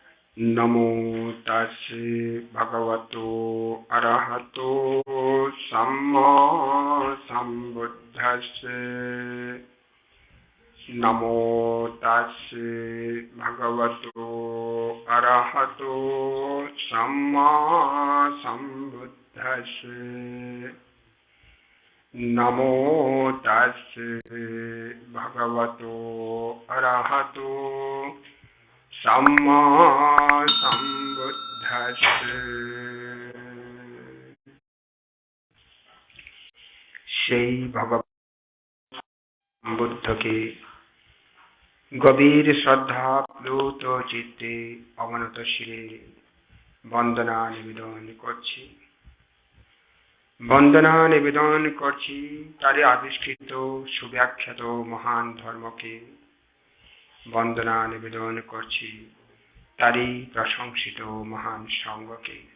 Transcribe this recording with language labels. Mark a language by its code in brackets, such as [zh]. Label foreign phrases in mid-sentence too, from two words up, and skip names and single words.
[pi] नमो तस्से भगवतो अरहतो सम्मा सम्बुद्धस्से नमो तस्से भगवतो अरहतो सम्मा सम्बुद्धस्से नमो तस्से भगवतो अरहतो सम्मा सम्बुद्धस्से সেই [bn] ভগবান বুদ্ধকে গভীর শ্রদ্ধা প্লুত চিত্তে অবনত শিরে বন্দনা নিবেদন করছি তারে আবিষ্কৃত সুব্যাখ্যাত মহান ধর্মকে বন্দনা নিবেদন করছি তারই প্রশংসিত মহান সঙ্গকে